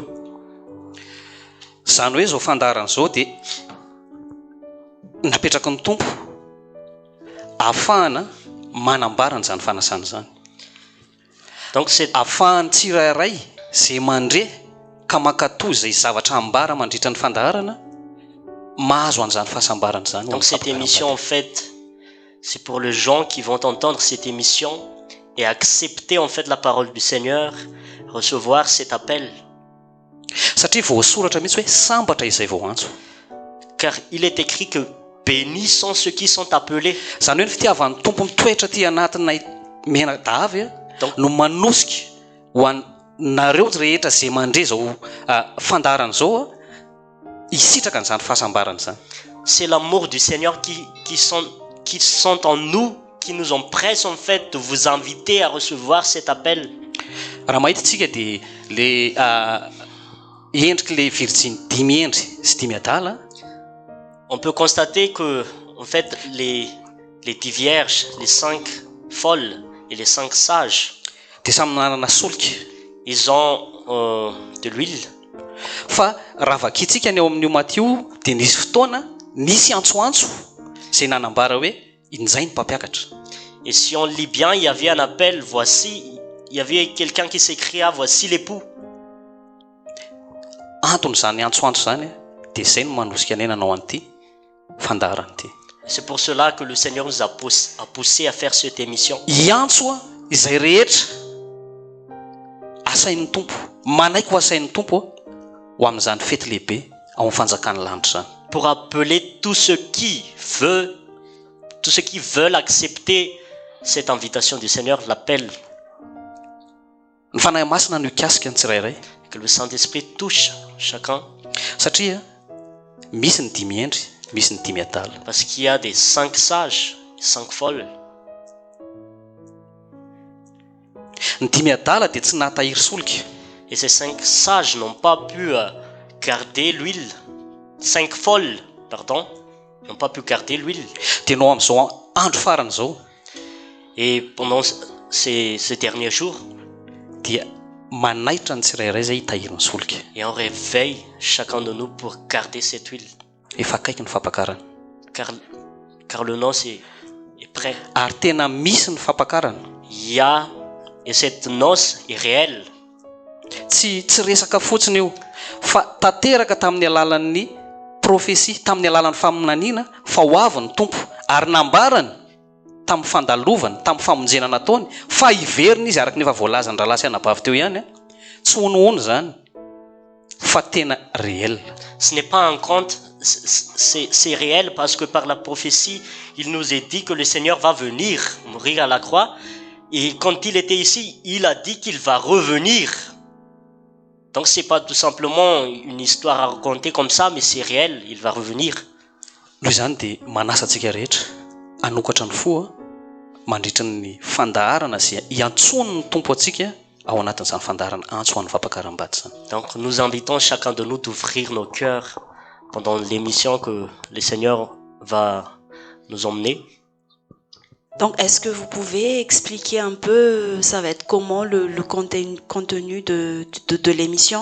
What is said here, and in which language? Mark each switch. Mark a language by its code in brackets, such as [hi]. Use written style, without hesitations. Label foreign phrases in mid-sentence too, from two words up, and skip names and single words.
[mg] Zany hoe zao fandaharan'izao dia napetraky ny tompo ahafahana manambarana zany fanasana zany. [fr] Donc c'est [mg] ahafahany tsirairay zay mandre ka makatoy zay zavatra ambara mandritra ny fandaharana mahazo an'izany fahasambarana zany. [fr] Donc cette émission en fait, c'est pour les gens qui vont entendre cette émission et accepter en fait la parole du Seigneur, recevoir cet appel. [mg] Satria voasoratra mihitsy hoe sambatra izay vao antso. [fr] Car il est écrit que bénis sont ceux qui sont appelés. [mg] Zany hoe ny fitiavan'ny tompo mitoetra ty anatinay menadavy no manosika ho anareo rehetra zay mandre zao fandaharana zao hisitraka an'izany fahasambarana zany. [fr] C'est l'amour du Seigneur qui sont en nous, qui nous empressent en fait de vous inviter à recevoir cet appel. [mg] Raha mahita tsika dia le endriky le virgine dimy endry sy dimy adala, [fr] on peut constater que en fait les 10 vierges, les 5 folles et les 5 sages, [mg] dia samy nanana solika. [fr] ils ont de l'huile. [mg] Fa raha vakitsika ny eo amin'io maty io dia nisy fotoana nisy antsoantso zay nanambara hoe inizay ny mpampiakatra. [fr] Et si on lit bien, il y avait un appel, voici, il y avait quelqu'un qui s'écria, voici l'époux. [mg] Antony zany antsoantso zany dia zay no manosika anay nanao an'ity fandaharana ity. [fr] C'est pour cela que le Seigneur nous a poussé à faire cette émission. [mg] Iantso izay rehetra asain'ny tompo, manaiky ho asain'ny tompo ho amin'izany fety lehibe ao amin'ny fanjakany lanitra zany. [fr] Pour appeler tous ceux qui veulent accepter cette invitation du Seigneur, l'appel. [mg] Ny fanahy masina no ikasika ny tsirairay. [fr] Que le Saint-Esprit touche chacun. [mg] Satria misy ny dimy endry, misy ny dimy adala. [fr] Parce qu'il y a des 5 sages, 5 folles. [mg] Ny dimy adala dia tsy nahatahiry solika. [fr] Et ces 5 sages n'ont pas pu garder l'huile. 5 folles, pardon, n'ont pas pu garder l'huile. [mg] Dia nao amin'izao andro farany zao. [fr] Et pendant ces derniers jours, [mg] dia manaitra ny tsirairay zay hitahiriny solika. [fr] Et on réveille chacun de nous pour garder cette huile. [mg] Efa akaiky ny fampakarana. [fr] Car le noce est prêt. [mg] Ary tena misy ny fampakarana. [fr] Il y a, et cette noce est réelle. [mg] Tsy resaka fotsiny io fa tanteraka tamin'ny alalan'ny profesia, tamin'ny alalan'ny faminaniana fa ho avy ny tompo ary nambarany tamin'ny fandalovany, tamin'ny famonjena nataony fa hiveriny izy araka ny efa voalazany rahalasy anabavy teo ihany. Tsy honohono zany fa tena réel. [fr] Ce n'est pas un conte, c'est réel parce que par la prophétie, il nous est dit que le Seigneur va venir mourir à la croix. Et quand il était ici, il a dit qu'il va revenir. Donc c'est pas tout simplement une histoire à raconter comme ça, mais c'est réel, il va revenir. [mg] Noho izany dia manasa antsika rehetra hanokatra ny fo mandritra ny fandaharana zay iantsony ny tompo antsika ao anatin'izany fandaharana antso an'ny fampakaram-bady zany. [fr] Donc nous invitons chacun de nous d'ouvrir nos cœurs pendant l'émission que le Seigneur va nous emmener. Donc, est-ce que vous pouvez expliquer un peu, ça va être comment le contenu de l'émission?